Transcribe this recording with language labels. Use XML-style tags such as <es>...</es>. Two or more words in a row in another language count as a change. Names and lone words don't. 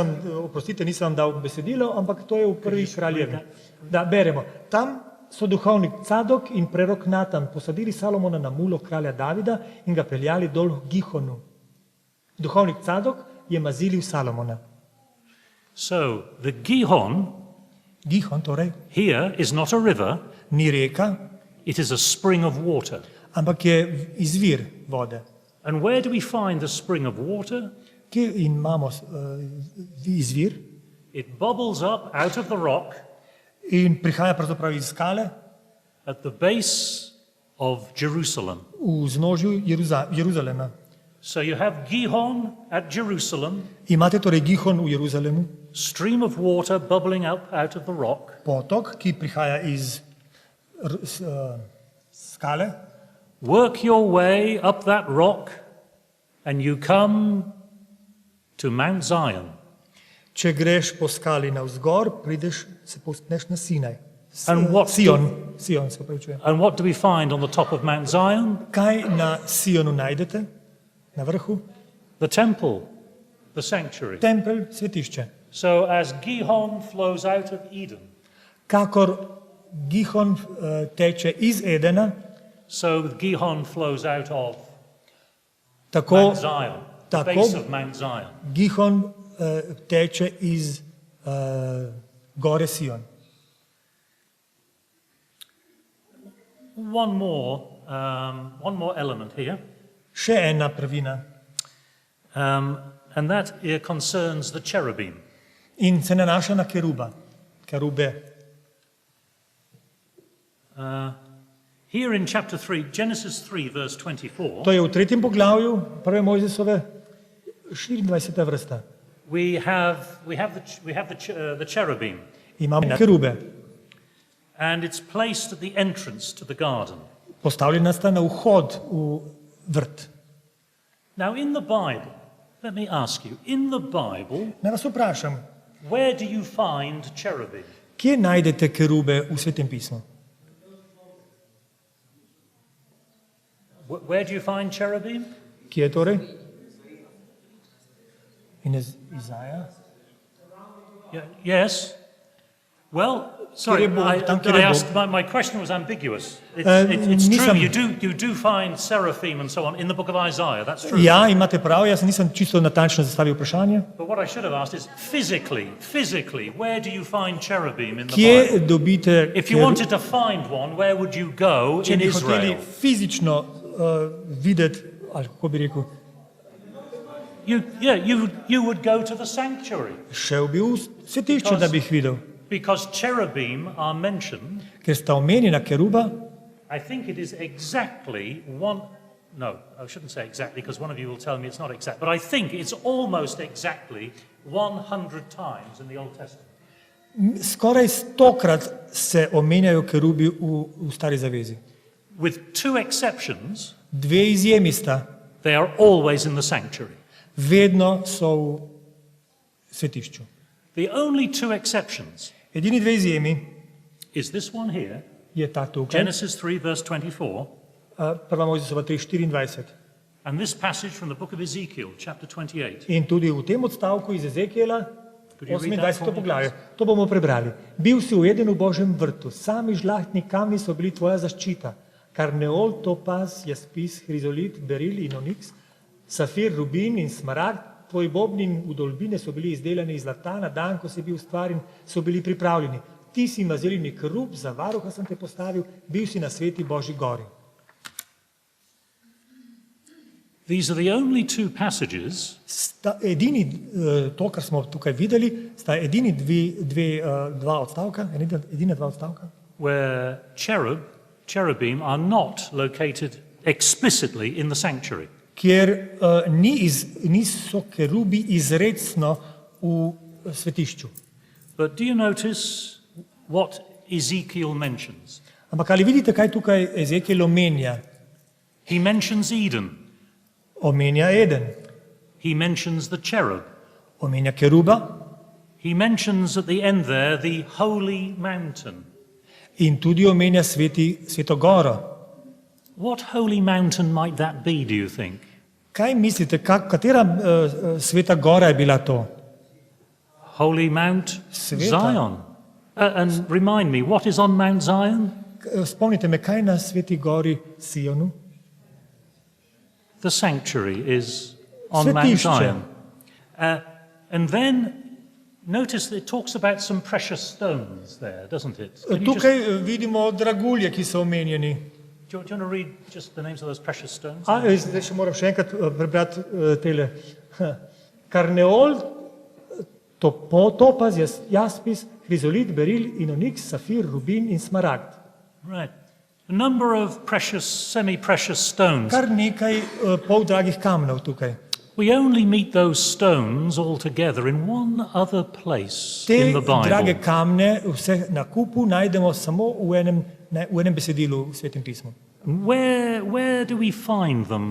<sl>oprostite, nisem vam dal besedilo, ampak to je v prvi kraljevi. Da, beremo. Tam so duhovnik Cadok in prerok Natan posadili Salomona na mulo kralja Davida in ga peljali dol v Gihonu. Duhovnik Cadok je mazilil Salomona.</sl> <en>So, the Gihon</en> <sl>Gihon torej</sl> <en>here is not a river,</en> <sl>ni reka,</sl> <en>it is a spring of water.</en> <sl>ampak je izvir vode.</sl> <en>And where do we find the spring of water?</en> <sl>Kje imamo izvir?</sl> <en>It bubbles up out of the rock</en> <sl>In prihaja pravzaprav iz skale</sl> <en>at the base of Jerusalem.</en> <sl>v vznožju Jeruzalema.</sl> <en>So you have Gihon at Jerusalem,</en> <sl>Imate torej Gihon v Jeruzalemu,</sl> <en>stream of water bubbling up out of the rock.</en> <sl>potok, ki prihaja iz skale.</sl> <en>Work your way up that rock and you come to Mount Zion.</en> <sl>Če greš po skali navzgor, prideš, se povzpneš na Sinaj.</sl> <en>And what</en> <sl>Sion, se opravičujem.</sl> <en>And what do we find on the top of Mount Zion?</en> <sl>Kaj na Sionu najdete? Na vrhu?</sl> <en>The temple, the sanctuary.</en> <sl>Tempelj, svetišče.</sl> <en>So as Gihon flows out of Eden,</en> <sl>Kakor Gihon teče iz Edena,</sl> <en>so Gihon flows out of</en> <sl>tako</sl> <en>Mount Zion, the</en> <sl>tako</sl> <en>base of Mount Zion.</en> <sl>Gihon teče iz gore Sion.</sl> <en>One more element here,</en> <sl>Še ena prvina</sl> <en>and that concerns the cherubim.</en> <sl>in se nanaša na kerube.</sl> <en>Here in chapter 3, Genesis 3, verse 24,</en> <sl>To je v 3. poglavju prve Mojzesove 24. vrsta.</sl> <en>we have the cherubim,</en> <sl>Imamo kerube.</sl> <en>and it's placed at the entrance to the garden.</en> <sl>Postavljena sta na vhod v vrt.</sl> <en>Now, in the Bible, let me ask you, in the Bible,</en> <sl>Naj vas vprašam,</sl> <en>where do you find cherubim?</en> <sl>kje najdete kerube v Svetem pismu?</sl> <en>Where do you find cherubim?</en> <sl>Kje torej? In Izaja?</sl> <en>Yes. Well, sorry, my question was ambiguous. It's true, you do find seraphim and so on in the book of Isaiah, that's true.</en> <sl>Ja, imate prav, jaz nisem čisto natančno zastavil vprašanje.</sl> <en>But what I should have asked is, physically, where do you find cherubim in the</en> <sl>Kje</sl> <en>Bible?</en> <sl>dobite</sl> <en>If you wanted to find one, where would you go</en> <sl>če</sl> <en>in</en> <sl>bi hoteli</sl> <en>Israel?</en> <sl>fizično videti, ali kako bi rekel,</sl> <en>You would go to the sanctuary,</en> <sl>šel bi v svetišče, da bi jih videl.</sl> <en>because cherubim are mentioned.</en> <sl>Ker sta omenjena keruba,</sl> <en>I think it is exactly one. No, I shouldn't say exactly, because one of you will tell me it's not exact. But I think it's almost exactly 100 times in the Old Testament.</en> <sl>skoraj 100-krat se omenjajo kerubi v Stari zavezi.</sl> <en>With two exceptions,</en> <sl>Dve izjemi sta,</sl> <en>they are always in the sanctuary.</en> <sl>vedno so v svetišču.</sl> <en>The only two exceptions</en> <sl>Edini dve izjemi</sl> <en>is this one here,</en> <sl>je ta tukaj,</sl> <en>Genesis 3, verse 24,</en> <sl>prva Mojzesova 3:24.</sl> <en>and this passage from the book of Ezekiel, chapter 28.</en> <sl>In tudi v tem odstavku iz Ezekijela,</sl> <en>Could you read that for</en> <sl>28.</sl> <en>me,</en> <sl>poglavje. To bomo prebrali. Bil si ujeden v Božjem vrtu, sami žlahtni kamni so bili tvoja zaščita. Karneol, topaz, jaspis, hrizolit, beril in oniks, safir, rubin in smaragd, tvoji bobni in udolbine so bili izdelani iz zlata, na dan, ko si bil ustvarjen, so bili pripravljeni. Ti si mazilni kerub, za varuha sem te postavil, bil si na sveti Božji gori.</sl> <en>These are the only two passages</en> <sl>To, kar smo tukaj videli, sta edina dva odstavka,</sl> <en>where cherubim are not located explicitly in the sanctuary.</en> <sl>kjer niso kerubi izrecno v svetišču.</sl> <en>But do you notice what Ezekiel mentions?</en> <sl>Ampak ali vidite, kaj tukaj Ezekiel omenja?</sl> <en>He mentions Eden.</en> <sl>Omenja Eden,</sl> <en>He mentions the cherub.</en> <sl>omenja keruba</sl> <en>He mentions at the end there the holy mountain.</en> <sl>in tudi omenja Sveto goro.</sl> <en>What holy mountain might that be, do you think?</en> <sl>Kaj mislite, katera sveta gora je bila to?</sl> <en>Holy Mount</en> <sl>Sveta.</sl> <en>Zion. And remind me, what is on Mount Zion?</en> <sl>Spomnite me, kaj na sveti gori Sionu?</sl> <en>The sanctuary is on Mount</en> <sl>Svetišče.</sl> <en>Zion. And then notice that it talks about some precious stones there, doesn't it? Can you just-</en> <sl>Tukaj vidimo dragulje, ki so omenjeni.</sl> <en>do you want to read just the names of those precious stones?</en> <sl>Zdaj še moram še enkrat prebrati tele. Karneol, topaz, jaspis, hrizolit, beril, inoniks, safir, rubin in smaragd.</sl> <en>Right. A number of precious, semi-precious stones.</en> <sl>Kar nekaj poldragih kamnov tukaj.</sl> <en>We only meet those stones all together in one other place</en> <sl>Te</sl> <en>in the</en> <sl>drage</sl> <en>Bible.</en> <sl>kamne vse na kupu najdemo samo v enem besedilu v Svetem pismu.</sl> <en>Where do we find them?</en>